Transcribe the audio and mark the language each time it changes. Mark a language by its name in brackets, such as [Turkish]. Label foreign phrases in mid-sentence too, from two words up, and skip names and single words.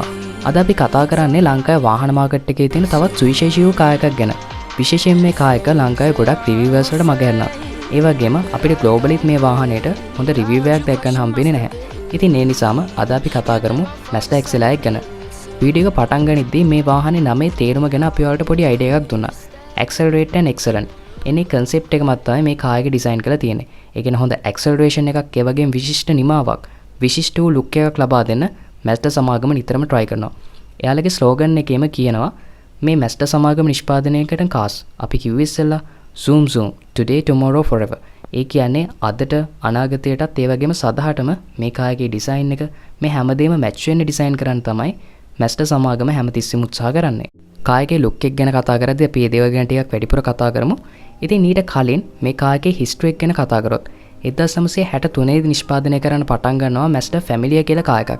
[Sinhala] අද අපි කතා කරන්නේ ලංකාවේ වාහන මාකට් එකේ තියෙන තවත් සුවිශේෂී වූ කාර් එකක් ගැන. විශේෂයෙන් මේ කාර් එක ලංකාවේ ගොඩක් රිවිවර්ස් වලට මග හැරෙනවා. ඒ වගේම අපිට ග්ලෝබලිත් මේ වාහනේට හොඳ රිවිව් එකක් දැක් ගන්න හම්බෙන්නේ නැහැ. ඉතින් ඒ නිසාම අද අපි කතා කරමු Mazda XLR එක ගැන. වීඩියෝ එක පටන් ගනිද්දී මේ වාහනේ නමේ තේරුම ගැන අපි ඔයාලට පොඩි අයිඩියා එකක් දුන්නා. [English] Accelerate and Excellent. [Sinhala] එනේ concept එක මත තමයි මේ කාර් එක ඩිසයින් කරලා තියෙන්නේ. ඒ කියන්නේ හොඳ acceleration එකක්, ඒ වගේම විශිෂ්ට නිමාවක්, විශිෂ්ට වූ look එකක් ලබා දෙන්න Mazda සමාගම නිතරම try කරනවා. එයාලගේ ස්ලෝගන් එකේම කියනවා මේ Mazda සමාගම නිෂ්පාදනය කරන කාර්ස් අපි කිව්වේ ඉස්සෙල්ලා [English] Zoom Zoom, today, tomorrow, forever. [Sinhala] ඒ කියන්නේ අදට අනාගතයටත් ඒ වගේම සදහටම මේ කාර් එකේ ඩිසයින් එක මේ හැමදේම මැච් වෙන්න ඩිසයින් කරන්න තමයි Mazda සමාගම හැමතිස්සෙම උත්සාහ කරන්නේ. කාර් එකේ ලුක් එක ගැන කතා කරද්දී අපි මේ දේවල් ගැන ටිකක් වැඩිපුර කතා කරමු. ඉතින් ඊට කලින් මේ කාර් එකේ හිස්ටරි එක ගැන කතා කරොත් 1963 දී නිෂ්පාදනය කරන්න පටන් ගන්නවා Mazda Familia කියලා කාර් එකක්.